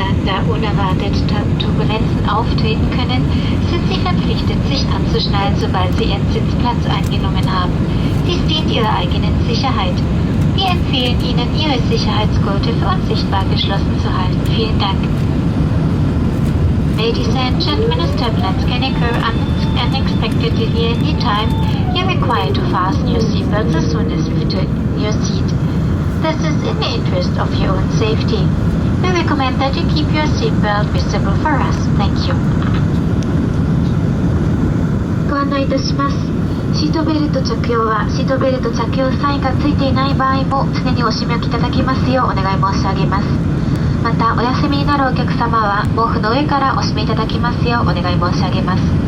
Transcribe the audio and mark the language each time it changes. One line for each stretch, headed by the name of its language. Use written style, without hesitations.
German: da unerwartet Turbulenzen auftreten können, sind Sie verpflichtet, sich anzuschnallen, sobald Sie Ihren Sitzplatz eingenommen haben. Dies dient Ihrer eigenen Sicherheit. Wir empfehlen Ihnen, Ihre Sicherheitsgurte für unsichtbar geschlossen zu halten. Vielen Dank.
English: Ladies and gentlemen, as turbulence can occur unexpectedly at any time, you're required to fasten your seatbelts as soon as you return your seat. This is in the interest of your own safety. We recommend that you keep your seatbelt visible for us. Thank you.
Japanese: ご案内いたします。シートベルト着用はシートベルト着用サインがついていない場合も常にお締め置きいただきますようお願い申し上げます。またお休みになるお客様は毛布の上からお締めいただきますようお願い申し上げます。